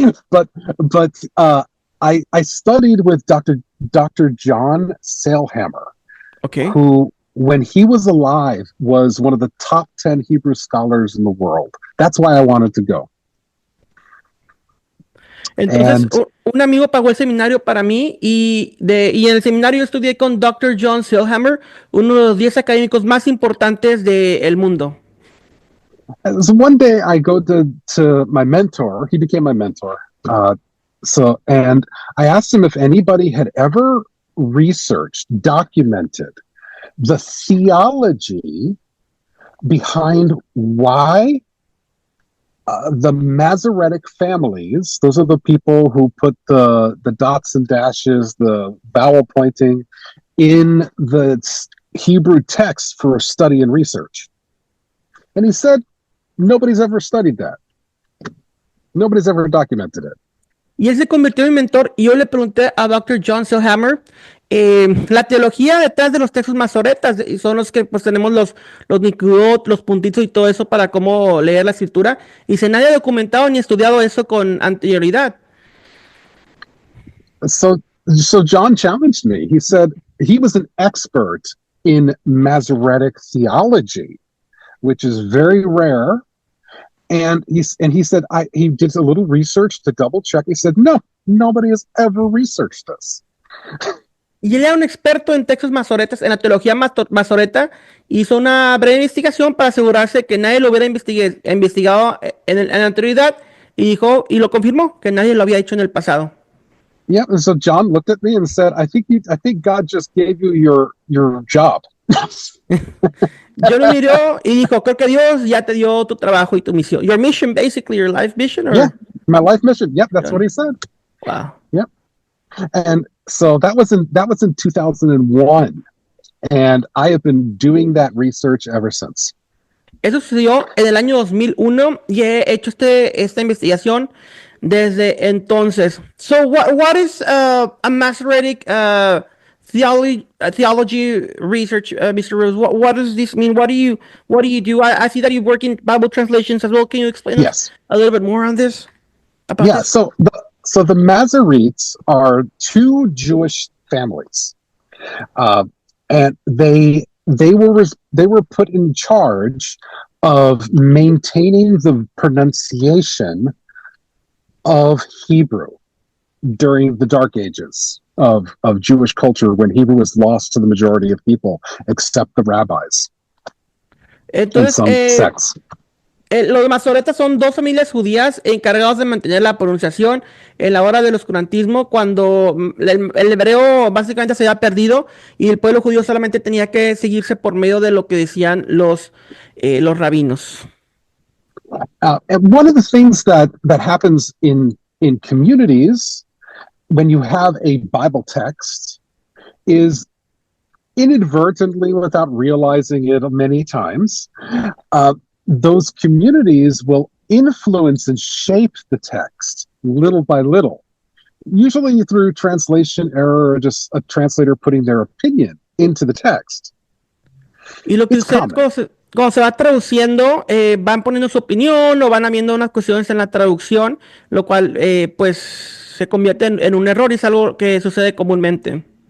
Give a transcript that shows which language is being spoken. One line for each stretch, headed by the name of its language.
English: but I studied with Dr. John Sailhammer, who, when he was alive, was one of the top 10 Hebrew scholars in the world. That's why I wanted to go.
Spanish: Entonces,
English: And
Spanish: un amigo pagó el seminario para mí y en el seminario yo estudié con Dr. John Silhammer, uno de los 10 académicos más importantes del mundo.
English: so one day I go to my mentor. He became my mentor. And I asked him if anybody had ever researched, documented the theology behind why the Masoretic families, those are the people who put the dots and dashes, the vowel pointing in the Hebrew text for study and research. And he said, nobody's ever studied that. Nobody's ever documented it.
Spanish: Y él se convirtió en mi mentor y yo le pregunté a Dr. John Silhammer la teología detrás de los textos masoretas, y son los que pues tenemos los niquot, los puntitos y todo eso para cómo leer la escritura. Y si nadie ha documentado ni estudiado eso con anterioridad.
English: So John challenged me. He said he was an expert in Masoretic theology, which is very rare. And he said he did a little research to double check. He said, no, nobody has ever researched this.
Spanish: Y él era un experto en textos masoretas, en la teología masoreta, hizo una breve investigación para asegurarse que nadie lo hubiera investigado en la anterioridad y dijo, y lo confirmó, que nadie lo había hecho en el pasado.
English: Yeah, and so John looked at me and said, I think God just gave you your job.
Spanish: Yo lo miró y dijo, creo que Dios ya te dio tu trabajo y tu misión.
English: Your mission, basically, your life mission? Or? Yeah, my life mission. Yep, that's what he said. Wow. Yep. And so that was in 2001. And I have been doing that research ever since.
Spanish: Eso sucedió en el año 2001 y he hecho esta investigación desde entonces.
English: So what is a Masoretic theology research, Mr. Rose? What does this mean? What do you do? I see that you work in Bible translations as well. Can you explain Yes. a little bit more on this? Yeah, this? So the Masoretes are two Jewish families, and they were put in charge of maintaining the pronunciation of Hebrew during the Dark Ages of Jewish culture, when Hebrew was lost to the majority of people, except the rabbis.
Spanish: Entonces,
English: and some sects.
Spanish: Los masoretas son dos familias judías encargados de mantener la pronunciación en la hora del oscurantismo, cuando el hebreo básicamente se había perdido y el pueblo judío solamente tenía que seguirse por medio de lo que decían los rabinos.
English: And one of the things that happens in communities when you have a Bible text is inadvertently, without realizing it many times, those communities will influence and shape the text little by little, usually through translation error or just a translator putting their opinion into the text.
Spanish: Y lo que sucede cuando se va traduciendo, van poniendo su opinión o van habiendo unas cuestiones en la traducción, lo cual pues se convierte en un error y es algo que sucede comúnmente.